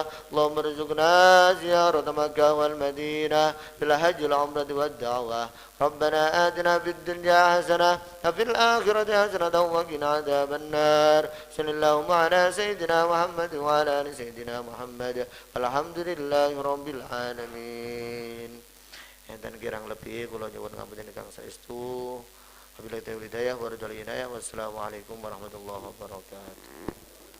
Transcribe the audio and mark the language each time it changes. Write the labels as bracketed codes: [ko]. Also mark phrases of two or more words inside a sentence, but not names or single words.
[ar] اللهم ارزقنا زيارة مكة والمدينة بالحج والعمرة والدعوة. ربنا آتنا في الدنيا حسنة وفي الآخرة حسنة وقنا عذاب النار. صلى اللهم على سيدنا محمد وعلى آل سيدنا محمد والحمد لله رب العالمين. [jv] Enten kirang lebih kula nyuwun ngapunten ingkang saestu. [ar] وبالله التوفيق الهداية والرضا والعناية. والسلام عليكم ورحمة الله وبركاته.